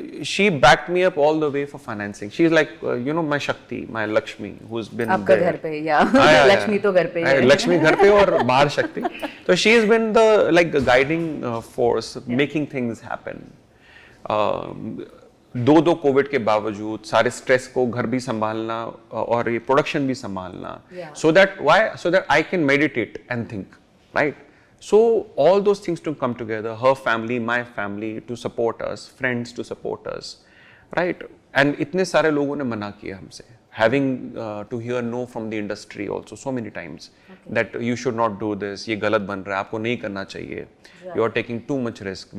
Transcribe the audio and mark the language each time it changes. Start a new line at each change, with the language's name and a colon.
English: She backed me up all the way for financing. She's like, my Shakti, my Lakshmi, who's been
Hindi: आपका
English: there.
Hindi: घर पे, yeah. Lakshmi तो घर पे है. Lakshmi घर पे और बाहर Shakti.
English: So she's been the guiding force, making things happen.
Hindi: दो कोविड के बावजूद सारे स्ट्रेस को घर भी संभालना और ये प्रोडक्शन भी संभालना,
English: so that I can meditate and think, right? So all those things to come together, her family, my family, to support us, friends to support us, right? And
Hindi: इतने सारे लोगों ने मना किया हमसे,
English: having to hear no from the industry also so many times, that you should not do this,
Hindi: ये गलत बन रहा है, आपको नहीं करना चाहिए,
English: you are taking too much risk.